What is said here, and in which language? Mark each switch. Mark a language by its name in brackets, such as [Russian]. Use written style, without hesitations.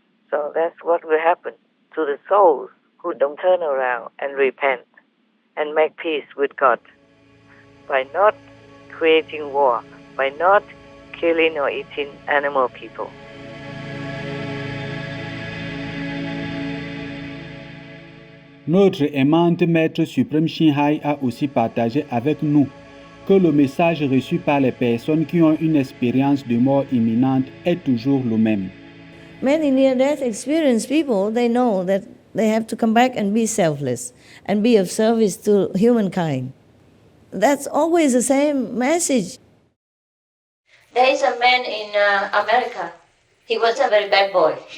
[English] So that's what will happen to the souls who don't turn around and repent and make peace with God by not creating war, by not killing or eating animal people. [French] Notre aimante Maître suprême Shinhai a aussi partagé avec nous que le message reçu par les personnes qui ont une expérience de mort imminente est toujours le même. [English] Many near-death experienced people, they know that they have to come back and be selfless and be of service to humankind. That's always the same message. There is a man in America. He was a very bad boy.